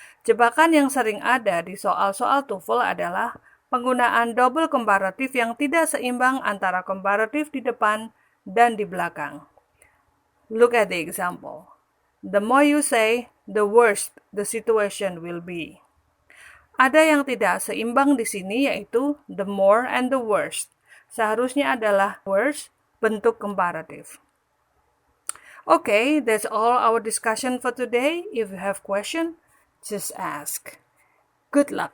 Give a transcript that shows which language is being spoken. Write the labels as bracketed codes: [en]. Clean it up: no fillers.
[id] Jebakan yang sering ada di soal-soal TOEFL adalah penggunaan double comparative yang tidak seimbang antara comparative di depan dan di belakang. [en] Look at the example. The more you say, the worse the situation will be. [id] Ada yang tidak seimbang di sini yaitu [en] the more and the worst. [id] Seharusnya adalah worse bentuk comparative. [en] Okay, that's all our discussion for today. If you have question, just ask. Good luck.